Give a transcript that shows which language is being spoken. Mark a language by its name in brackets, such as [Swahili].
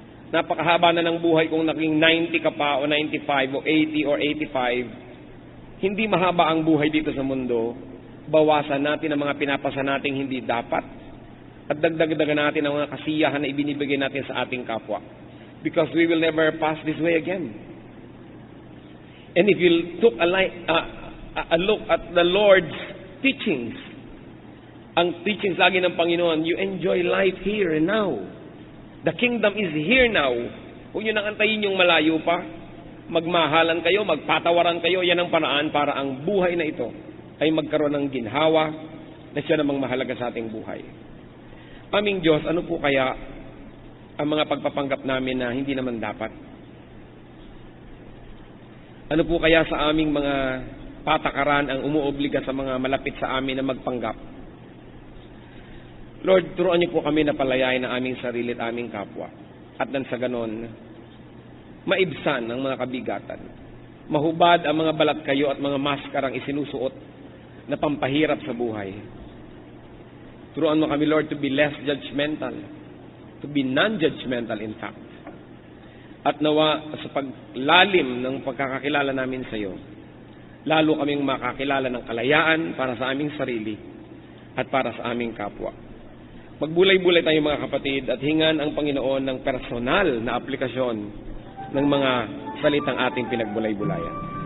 [Filipino] Napakahaba na ng buhay kung naging 90 ka pa o 95 o 80 or 85. Hindi mahaba ang buhay dito sa mundo. Bawasan natin ang mga pinapasa nating hindi dapat. At dagdagan natin ang mga kasiyahan na ibinibigay natin sa ating kapwa. [English] Because we will never pass this way again. And if you took a look at the Lord's teachings, [Filipino] ang teachings lagi ng Panginoon, [English] you enjoy life here and now. The kingdom is here now. [Filipino] Huwag nyo nang antayin yung malayo pa. Magmahalan kayo, magpatawaran kayo, yan ang paraan para ang buhay na ito ay magkaroon ng ginhawa na siya namang mahalaga sa ating buhay. Aming Diyos, ano po kaya ang mga pagpapanggap namin na hindi naman dapat? Ano po kaya sa aming mga patakaran ang umuobliga sa mga malapit sa amin na magpanggap? Lord, turuan niyo po kami na palayain ang aming sarili at aming kapwa. At nang sa ganon, maibsan ang mga kabigatan. Mahubad ang mga balat kayo at mga maskarang isinusuot na pampahirap sa buhay. Turuan mo kami, [English] Lord, to be less judgmental, to be non-judgmental in fact. [Filipino] At nawa sa paglalim ng pagkakakilala namin sa iyo, lalo kaming makakilala ng kalayaan para sa aming sarili at para sa aming kapwa. Magbulay-bulay tayo mga kapatid at hingan ang Panginoon ng personal na aplikasyon ng mga salitang ating pinagbulay-bulayan.